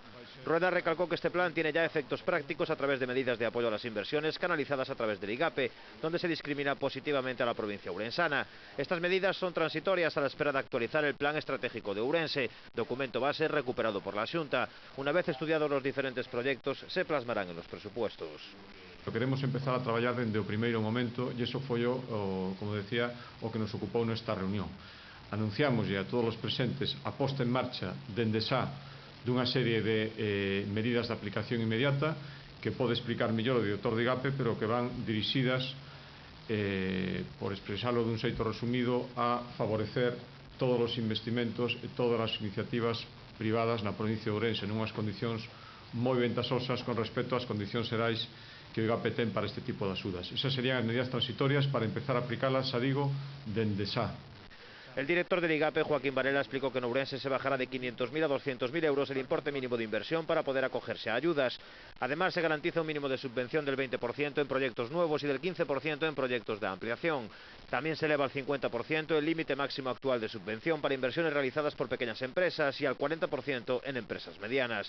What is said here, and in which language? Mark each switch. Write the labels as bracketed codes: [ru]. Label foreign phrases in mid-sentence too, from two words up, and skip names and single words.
[es] Rueda recalcó que este plan tiene ya efectos prácticos a través de medidas de apoyo a las inversiones canalizadas a través del IGAPE, donde se discrimina positivamente a la provincia ourensana. Estas medidas son transitorias a la espera de actualizar el Plan Estratégico de Ourense, documento base recuperado por la Xunta. Una vez estudiados los diferentes proyectos, se plasmarán en los presupuestos. [gl] Queremos empezar a traballar dende o primeiro momento e iso foi como decía, o que nos ocupou nesta reunión. Anunciámoslle a todos os presentes a posta en marcha dende xa dunha serie de medidas de aplicación inmediata que pode explicar mellor o director de IGAPE, pero que van dirixidas, por expresalo dun xeito resumido, a favorecer todos os investimentos e todas as iniciativas privadas na provincia de Ourense nunhas condicións moi ventasosas con respecto ás condicións xerais que o IGAPE ten para este tipo de axudas. Esas serían as medidas transitorias para empezar a aplicalas, xa digo, dende xa. [es] El director del IGAPE, Joaquín Varela, explicó que en Ourense se bajará de 500.000 a 200.000 euros el importe mínimo de inversión para poder acogerse a ayudas. Además, se garantiza un mínimo de subvención del 20% en proyectos nuevos y del 15% en proyectos de ampliación. También se eleva al 50% el límite máximo actual de subvención para inversiones realizadas por pequeñas empresas y al 40% en empresas medianas.